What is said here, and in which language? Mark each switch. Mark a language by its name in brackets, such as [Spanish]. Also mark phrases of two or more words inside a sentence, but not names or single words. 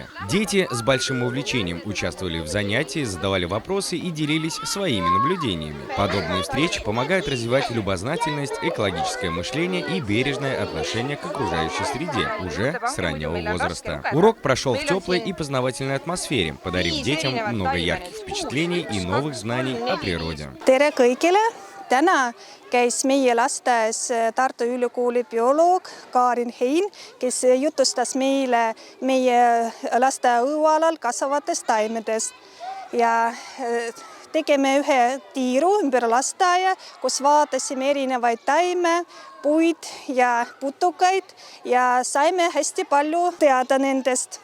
[Russian] Дети с большим увлечением участвовали в занятии, задавали вопросы и делились своими наблюдениями. Подобные встречи помогают развивать любознательность, экологическое мышление и бережное отношение к окружающей среде уже с раннего возраста. Урок прошел в теплой и познавательной атмосфере, подарив детям много ярких впечатлений и новых знаний о природе. [Estonian] Tere kõigile! Täna käis meie lasteaias Tartu Ülikooli bioloog Karin Hein, kes jutustas meile meie lasteaia õualal kasvavatest taimedest. Ja tegime ühe tiiru ümber lasteaia, kus vaatasime erinevaid taime, puid ja putukaid ja saime hästi palju teada nendest.